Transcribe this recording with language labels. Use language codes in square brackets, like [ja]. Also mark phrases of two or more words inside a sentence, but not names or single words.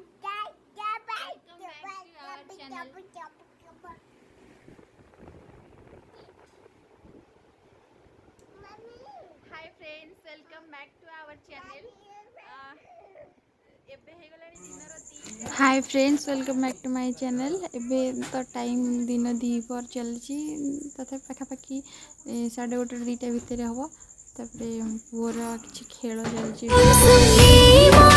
[en] Hi friends, welcome back to our channel. Hi friends, welcome back to my channel. [or] ଏବେ ତ ଟାଇମ୍ ଦିନ 2 ଚାଲିଛି, ତଥାପି ପାଖାପାଖି 1:30 2ଟା ଭିତରେ ହେବ। ତାପରେ ପୁଅର କିଛି ଖେଳ ଚାଲିଛି।